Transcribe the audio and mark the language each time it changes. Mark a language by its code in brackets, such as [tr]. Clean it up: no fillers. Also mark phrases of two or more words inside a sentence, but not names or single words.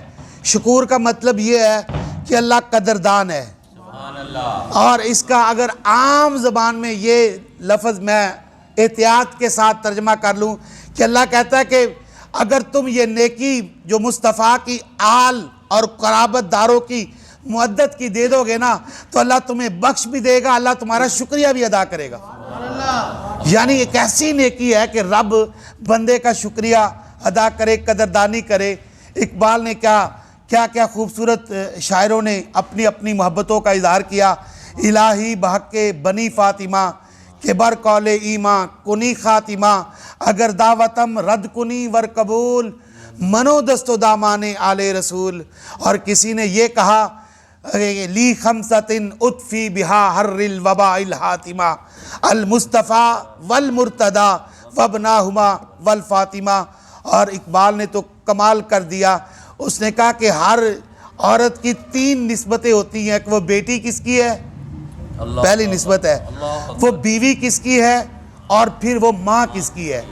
[ur] شکور کا مطلب یہ ہے کہ اللہ قدردان ہے، اور اس کا اگر عام زبان میں یہ لفظ میں احتیاط کے ساتھ ترجمہ کر لوں کہ اللہ کہتا ہے کہ اگر تم یہ نیکی جو مصطفیٰ کی آل اور قرابت داروں کی مودت کی دے دو گے نا، تو اللہ تمہیں بخش بھی دے گا، اللہ تمہارا شکریہ بھی ادا کرے گا۔ یعنی ایک ایسی نیکی ہے کہ رب بندے کا شکریہ ادا کرے، قدردانی کرے۔ اقبال نے کیا خوبصورت شاعروں نے اپنی اپنی محبتوں کا اظہار کیا۔ [fa] الہی بحق بنی فاطمہ کہ بر قول ایماں کنی خاتمہ، اگر دعوتم رد کنی ور قبول، منو دست و دامان آل رسول۔ [ur] اور کسی نے یہ کہا [ar] لی خمسۃ اطفی بہا حر الوباء الحاتمہ، المصطفیٰ والمرتضیٰ وابناہما والفاطمہ۔ [ur] اور اقبال نے تو کمال کر دیا، اس نے کہا کہ ہر عورت کی 3 نسبتیں ہوتی ہیں، کہ وہ بیٹی کس کی ہے، پہلی نسبت ہے، وہ بیوی کس کی ہے، اور پھر وہ ماں کس کی ہے۔